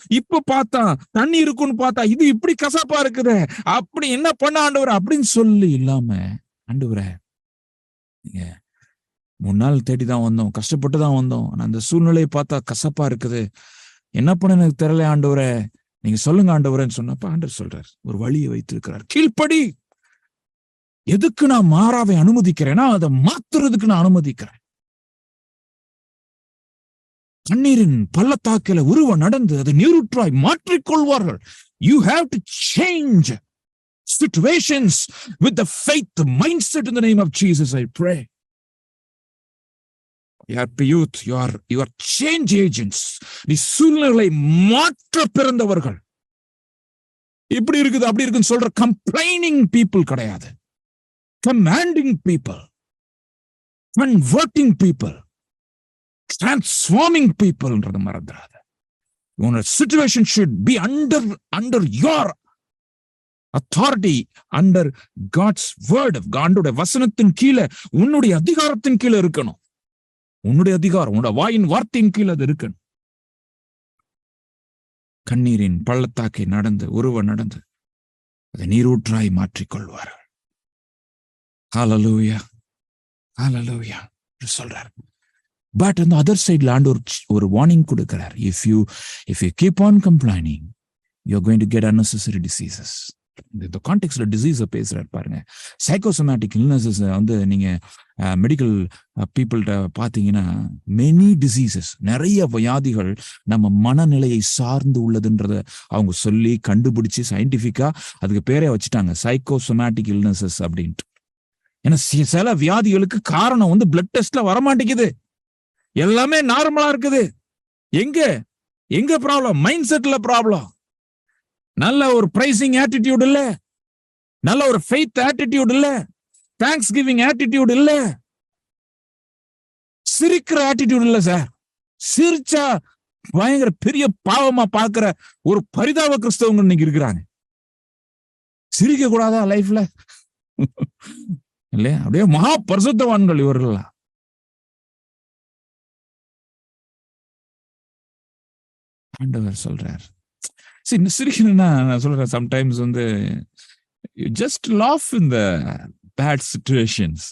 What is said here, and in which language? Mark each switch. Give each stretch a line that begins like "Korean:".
Tamil: இப்ப பார்த்தா தண்ணி இருக்குன்னு பார்த்தா இது இப்படி கசப்பா இருக்குது, அப்படி என்ன பண்ண ஆண்டவரே அப்படின்னு சொல்லி இல்லாம, ஆண்டவரே நீங்க 3 நாள் தேடி தான் வந்தோம், கஷ்டப்பட்டு தான் வந்தோம், ஆனா அந்த சூழ்நிலையை பார்த்தா கசப்பா இருக்குது, என்ன பண்ண எனக்கு தெரியல ஆண்டவரே, நீங்க சொல்லுங்க ஆண்டவரேன்னு சொன்னப்ப ஆண்டவர் சொல்றார், ஒரு வழியை வைத்திருக்கிறார். கீழ்ப்படி. எதுக்கு நான் மாறாவை அனுமதிக்கிறேன்னா அதை மாத்துறதுக்கு நான் அனுமதிக்கிறேன். தண்ணீரின் பள்ளத்தாக்கில உருவ நடந்து அதை நீருற்றாய் மாற்றிக்கொள்வார்கள்.
English: You have to change situations with the faith, the mindset in the name of Jesus, I pray. youth, you are change agents.
Tamil: நீ சூழ்நிலைகளை மாற்ற பிறந்தவர்கள். இப்படி இருக்குது அப்படி இருக்குன்னு சொல்ற
English: complaining people
Tamil: கிடையாது,
English: commanding people, converting people, transforming people
Tamil: ன்றத மறந்துடாத.
English: Your situation should be under your authority, under God's word of God.
Tamil: உன்னுடைய வசனத்தின் கீழே, உன்னுடைய அதிகாரத்தின் கீழே இருக்கணும். உன்னுடைய அதிகாரம், உன்னுடைய வாயின் வார்த்தையின் கீழே அது இருக்கணும். கண்ணீரின் பள்ளத்தாக்கை நடந்து உருவ நடந்து அதை நீரூற்றாய் மாற்றிக்கொள்வார்கள். ஹல்லேலூயா, ஹல்லேலூயா சொல்றார். பட் அந்த அதர் சைட்ல ஆண்டு ஒரு வார்னிங் கொடுக்கிறார்.
English: If you keep on complaining, you're going to get unnecessary diseases.
Tamil: இந்த கான்டெக்ஸ்ட்ல டிசீஸ் பேசுறாரு பாருங்க. சைக்கோசோமேட்டிக் இல்னஸஸ் நீங்க மெடிக்கல் பீப்புள்கிட்ட பாத்தீங்கன்னா மெனி டிசீசஸ், நிறைய வியாதிகள் நம்ம மனநிலையை சார்ந்து உள்ளதுன்றத அவங்க சொல்லி கண்டுபிடிச்சு சயின்டிபிக்கா அதுக்கு பேரே வச்சுட்டாங்க, சைக்கோசோமேட்டிக் இல்னஸஸ் அப்படின்ட்டு. ஏன்னா சில வியாதிகளுக்கு காரணம் பிளட் டெஸ்ட்ல வரமாட்டேங்குது, எல்லாமே நார்மலா இருக்குது. எங்க ப்ராப்ளம்? மைண்ட் செட்ல ப்ராப்ளம். நல்ல ஒரு பிரைசிங் ஆட்டிடியூட் இல்ல, நல்ல ஒரு ஃபெய்த் ஆட்டிடியூட் இல்ல, தேங்க்ஸ் கிவிங் ஆட்டிடியூட் இல்ல, சிரிக்கிற ஆட்டிடியூட் இல்ல சார். சிரிச்சா பயங்கர பெரிய பாவமா பாக்குற ஒரு பரிதாப கிறிஸ்தவங்க இன்னைக்கு இருக்கிறாங்க. சிரிக்க கூடாதா லைஃப்ல? இல்லையா? அப்படியே மகா பரிசுத்தவான்கள் இவர்கள். ஆண்டவர் சொல்றார், சிரிக்கணும்னா நான் சொல்றேன்,
English: Sometimes you just laugh in the bad situations.